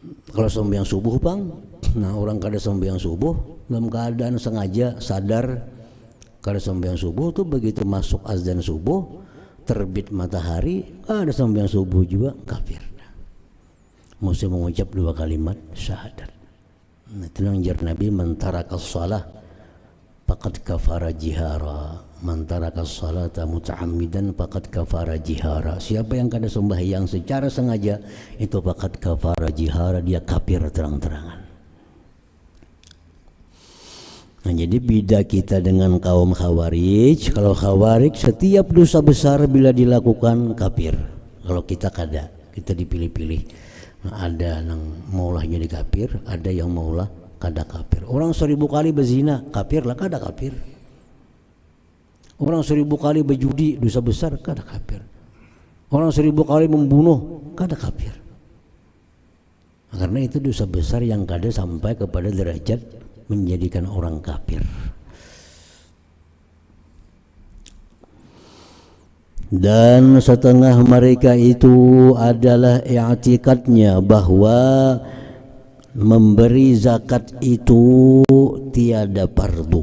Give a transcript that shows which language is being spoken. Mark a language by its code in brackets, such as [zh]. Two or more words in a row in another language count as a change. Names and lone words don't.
[bjn] Kalau sembahyang subuh Bang, nah orang kada sembahyang subuh dalam keadaan sengaja sadar kada sembahyang subuh tuh, begitu masuk azan subuh terbit matahari ada sembahyang subuh juga kafir. [id] Mesti mengucap 2 kalimat syahadat. [bjn] Nah, itu yang jar Nabi, [ar] من ترك الصلاة فقد كفر جهارا، من ترك الصلاة متعمدا فقد كفر جهارا. [bjn] Siapa yang kada sembahyang secara sengaja itu [ar] فقد كفر جهارا, [id] dia kafir terang-terangan. Nah, jadi beda kita dengan kaum Khawarij. Kalau Khawarij setiap dosa besar bila dilakukan kafir. [bjn] Kalau kita kada, kita dipilih-pilih. Nah, ada yang maulah jadi kafir, ada yang maulah kada kafir. Orang 1000 kali berzina kafir lah, kada kafir. Orang 1000 kali berjudi dosa besar kada kafir. Orang 1000 kali membunuh kada kafir. [id] Nah, karena itu dosa besar yang kada sampai kepada derajat menjadikan orang kafir. Dan setengah mereka itu adalah i'tikadnya bahwa memberi zakat itu tiada fardu.